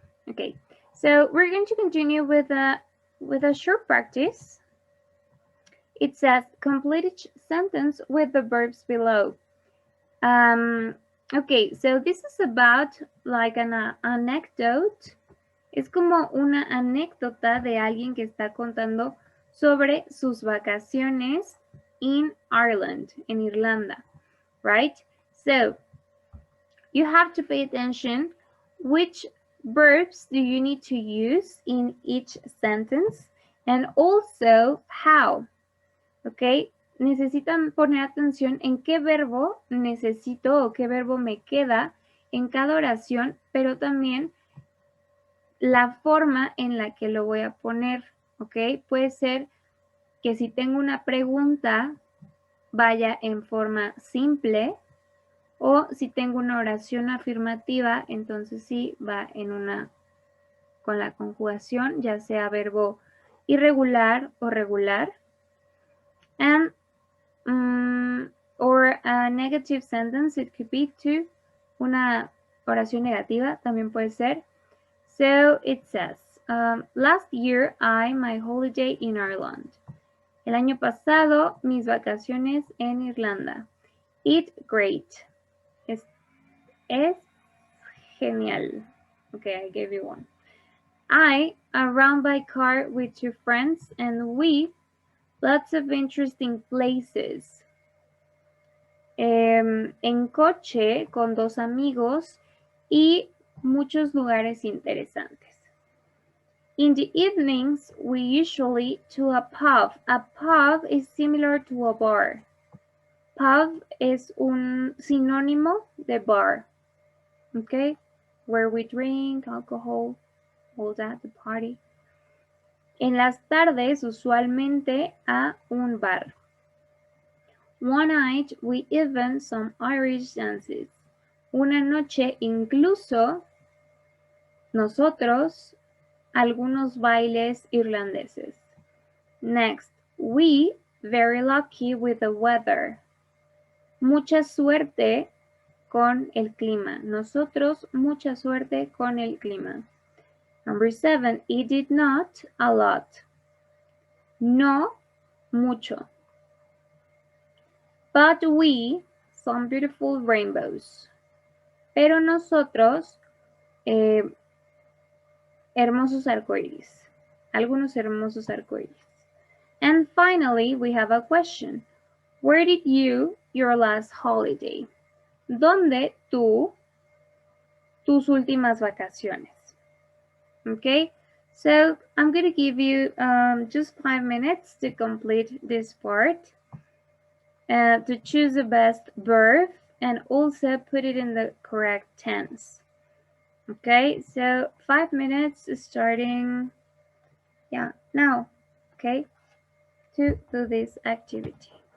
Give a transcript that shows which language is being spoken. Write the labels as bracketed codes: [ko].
[en] Okay, so we're going to continue with a short practice. It says, complete each sentence with the verbs below. Okay, so this is about like an anecdote. [es] Es como una anécdota de alguien que está contando sobre sus vacaciones [en] in Ireland, [es] en Irlanda, right? [en] So, you have to pay attention which verbs do you need to use in each sentence and also how, ¿ok? [es] Necesitan poner atención en qué verbo necesito o qué verbo me queda en cada oración, pero también la forma en la que lo voy a poner, ¿ok? Puede ser que si tengo una pregunta vaya en forma simple O si tengo una oración afirmativa, entonces sí va con la conjugación, ya sea verbo irregular o regular. [en] And or a negative sentence, it could be to [es] una oración negativa, también puede ser. [en] So it says, last year my holiday in Ireland. [es] El año pasado, mis vacaciones en Irlanda. [en] It great. [es] Es genial. [en] Okay, I gave you one. I ran by car with 2 friends and we lots of interesting places. [es] En coche con 2 amigos y muchos lugares interesantes. [en] In the evenings, we usually to a pub. A pub is similar to a bar. [es] Pub es un sinónimo de bar. [en] Okay? Where we drink, alcohol, all that, the party. [es] En las tardes, usualmente a un bar. [en] One night, we even some Irish dances. [es] Una noche, incluso nosotros, algunos bailes irlandeses. [en] Next, we very lucky with the weather. [es] Mucha suerte con el clima. Nosotros, mucha suerte con el clima. [en] Number 7, it did not a lot. [es] No mucho. [en] But we, some beautiful rainbows. [es] Pero nosotros, hermosos arcoíris. Algunos hermosos arcoíris. [en] And finally, we have a question. Where did you your last holiday? [es] ¿Dónde tú tus últimas vacaciones? [en] Okay, so I'm going to give you just 5 minutes to complete this part, to choose the best verb and also put it in the correct tense. Okay, so 5 minutes starting, now, okay, to do this activity.